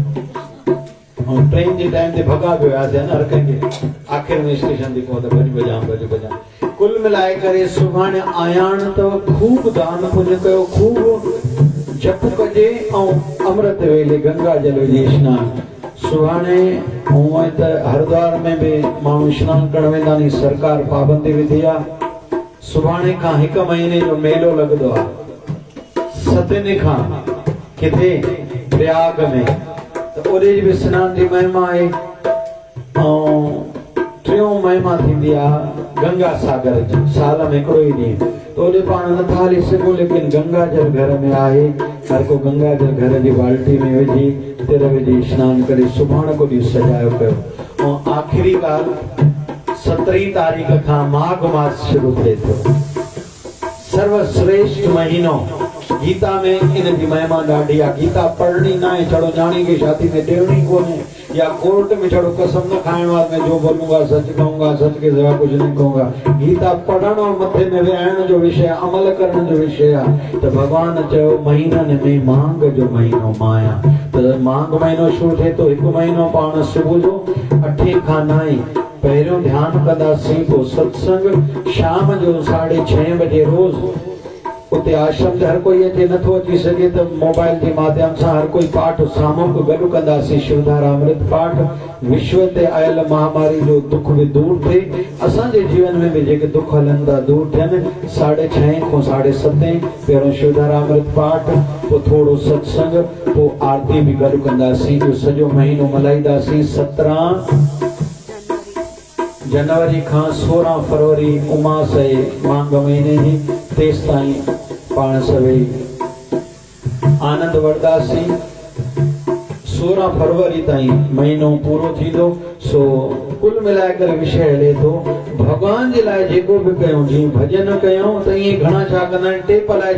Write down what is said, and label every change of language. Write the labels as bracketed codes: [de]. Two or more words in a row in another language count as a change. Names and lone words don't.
[sd] आओ ऐं ट्रेन जे टाइम ते भॻा बि वियासीं न हर कंहिंखे आख़िर में स्टेशन ते पहुता बजां कुल मिलाए करे सुभाणे आयाण अथव खूब दान पुण्य कयो खूब जप कजे ऐं अमृत वेले गंगा जल विझी स्नान सुभाणे हूअं त हरिद्वार में बि माण्हू स्नान करण वेंदा नी सरकार पाबंदी विधी आहे सुभाणे खां हिकु महीने जो मेलो लॻंदो आहे 7 ॾींहं खां किथे प्रयाग में त ओॾे बि स्नान जी महिमा आहे ऐं टियों महिमा थींदी आहे गंगा सागर जी साल में हिकिड़ो ई ॾींहुं त ओॾे पाण नथा हली सघूं लेकिन गंगा जल घर में आहे हर को गंगा जल घर जी बाल्टी में विझी तिर विझी स्नान करे सुभाणे को ॾींहुं सजायो कयो ऐं आख़िरी ॻाल्हि 17 तारीख़ खां माघ मास शुरू थिए थो सर्वश्रेष्ठ महीनो गीता में इन जी महिमा ॾाढी आहे गीता पढ़णी न आहे छड़ो न्याणी खे शादी में ॾियणी कोन्हे या कोर्ट में छड़ो कसम न खाइणो आहे [hi] मैं जो बोलूंगा सच कहूंगा सच के सिवा कुछ नहीं कहूंगा [sd] गीता पढ़ण और मथे में विहाइण जो विषय अमल करण जो विषय आहे त भॻवान चयो महीननि में मांग जो महीनो माया त मांग महीनो शुरू थिए थो हिकु महीनो पाण सुबुह जो 8 खां 9 पहिरियों ध्यानु कंदासीं पोइ सत्संग शाम जो 6:30 बजे रोज़ उते आश्रम ते हर कोई अचे नथो अची सघे त मोबाइल जे माध्यम सां हर कोई पाठ सामूहिक गॾु कंदासीं शिवधारा अमृत पाठ विश्व ते आयल महामारी जो दुख बि दूर थिए असांजे जीवन में बि जेके दुख हलनि था दूर थियनि 6:30 खां 7:30 पहिरियों शिवधारा अमृत पाठ पोइ थोरो सत्संग पोइ आरती बि गॾु कंदासीं इहो सॼो महीनो मल्हाईंदासीं 17 जनवरी खां 16 फरवरी उमास आहे मांग महीने जी तेसि ताईं पाण सभई आनंद वठंदासीं 16 फरवरी ताईं महीनो पूरो थींदो सो कुल मिलाए करे विषय हले थो भॻवान जे लाइ जेको बि कयूं जीअं भॼन कयूं त ईअं घणा छा कंदा आहिनि टेप लाइ